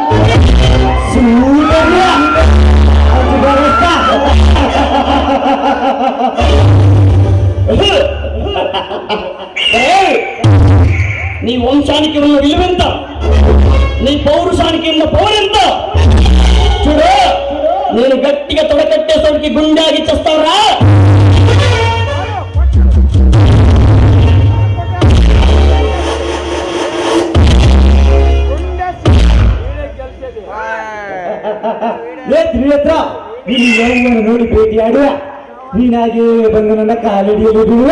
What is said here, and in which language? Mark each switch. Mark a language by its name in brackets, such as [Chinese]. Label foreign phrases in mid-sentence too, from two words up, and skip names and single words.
[Telugu] నీ వంశానికి ఉన్న విలువెంత, నీ పౌరుషానికి ఉన్న పౌరెంత చూడు. నేను గట్టిగా తొడకట్టేసరికి గుండాగి చేస్తావురా. [Kannada] ತ್ರಿನೇತ್ರ ನೀನು ಯೌವನ ನೋಡಿ ಭೇಟಿಯಾಡುವ, ನೀನಾಗೆ ಬಂದು ನನ್ನ ಕಾಲಡಿಯಲ್ಲಿ ಬೀಳುವ.